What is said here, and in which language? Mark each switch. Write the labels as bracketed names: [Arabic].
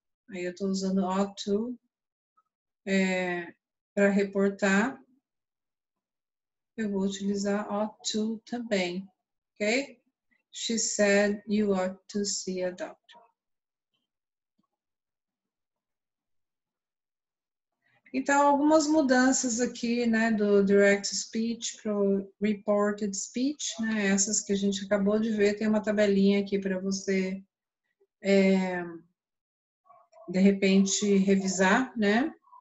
[Portuguese] Aí eu estou usando ought to para reportar. Eu vou utilizar ought to também, ok? [English] She said you ought to see a doctor. [Portuguese] Então, algumas mudanças aqui, né, do direct speech para o reported speech, né, essas que a gente acabou de ver, tem uma tabelinha aqui para você, de repente, revisar, né?